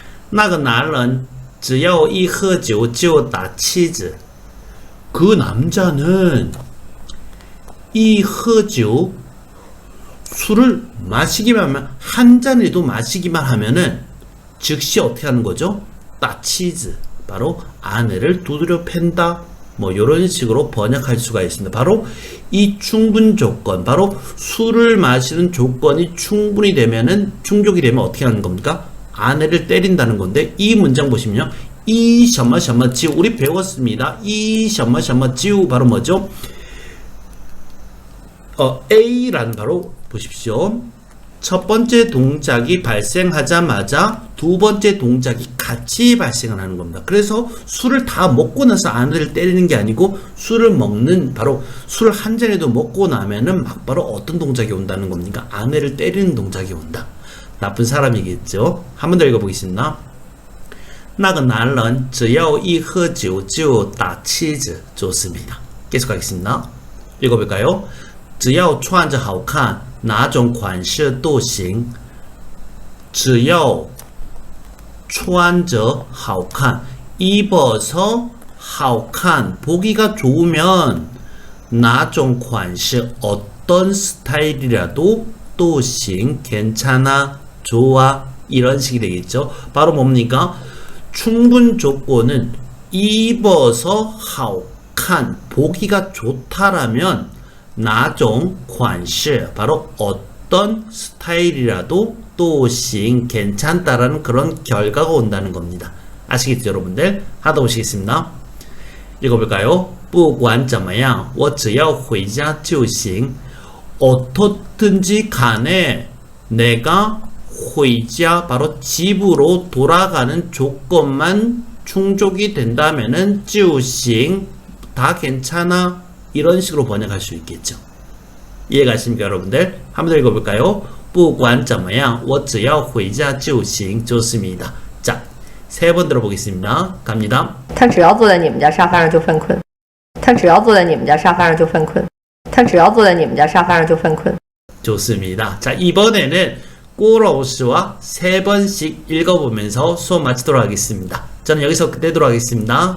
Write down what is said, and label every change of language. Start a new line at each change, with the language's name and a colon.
Chinese: 那个男人只要一喝酒就打妻子.
Korean: 그 남자는 이喝酒 술을 마시기만 하면, 한 잔이라도 마시기만 하면은 즉시 어떻게 하는 거죠? 따치즈, 바로 아내를 두드려 팬다. 뭐 이런 식으로 번역할 수가 있습니다. 바로 이 충분 조건, 바로 술을 마시는 조건이 충분히 되면은, 충족이 되면 어떻게 하는 겁니까? 아내를 때린다는 건데, 이 문장 보시면요, 이 什么什么 지우 우리 배웠습니다. 이 什么什么 지우 바로 뭐죠? A란 바로 보십시오. 첫 번째 동작이 발생하자마자 두 번째 동작이 같이 발생을 하는 겁니다. 그래서 술을 다 먹고 나서 아내를 때리는 게 아니고 술을 먹는 바로 술 한 잔이라도 먹고 나면은 막 바로 어떤 동작이 온다는 겁니까? 아내를 때리는 동작이 온다. 나쁜 사람이겠죠. 한 번 더 읽어보겠습니다.
Chinese: 那个男人只要一喝酒就打妻子
Korean: 좋습니다.계속하겠습니다. 읽어볼까요?
Chinese: 只要穿着好看哪种款式都行
Korean: 只要穿着好看 입어서 好看 보기가 좋으면 哪种款式 어떤 스타일이라도 都行 괜찮아 좋아 이런 식이 되겠죠. 바로 뭡니까? 충분 조건은 입어서 好看 보기가 좋다라면 哪种款式 바로 어떤 스타일이라도 都行 괜찮다라는 그런 결과가 온다는 겁니다. 아시겠죠 여러분들? 하다 보시겠습니다. 읽어볼까요?
Chinese: 不管怎么样我只要回家就行
Korean: 어떻든지 간에 내가 回家 바로 집으로 돌아가는 조건만 충족이 된다면은 就行 다 괜찮아 이런 식으로 번역할 수 있겠죠. 이해가십니까 여러분들? 한번 더 읽어볼까요?
Chinese: 不管怎么样我只要回家就行
Korean: 좋습니다. 자, 세 번 들어보겠습니다. 갑니다.
Chinese: 他只要坐在你们家沙发上就犯困。他只要坐在你们家沙发上就犯困。他只要坐在你们家沙发上就犯困。
Korean: 좋습니다. 자, 이번에는 꼬러우스와 세 번씩 읽어보면서 수업 마치도록 하겠습니다. 저는 여기서 끝내도록 하겠습니다.